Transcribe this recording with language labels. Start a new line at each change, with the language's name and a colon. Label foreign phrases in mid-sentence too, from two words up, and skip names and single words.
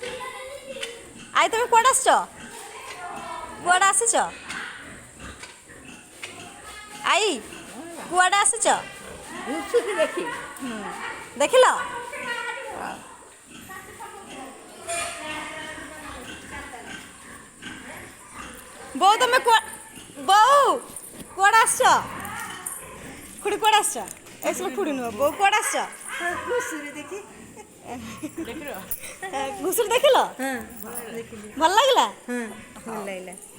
Odia: ଆଈ ତୁମ କୁଆଡ଼େ ଆସ କୁଆଡ଼େ ଆସିଛ ଆଈ କୁଆଡ଼େ ଆସିଛ ଘୁଷୁରୀ ଦେଖି ଦେଖିଲ ବୋ ତୁମ ବୋ କୁଆଡ଼େ ଆସ ଖୁଡ଼ୀ କୁଆଡ଼େ ଆସ ଏସେ ଖୁଡ଼ୀ ନୁହ ବୋ କୁଆଡ଼େ ଆସ ଘୁଷୁରୀ ଦେଖି ଦେଖିଲ ଘୁସୁରୀ ଦେଖିଲ ହଁ ଦେଖିଲି ଭଲ ଲଗିଲା ହଁ ଭଲ ଲାଗିଲା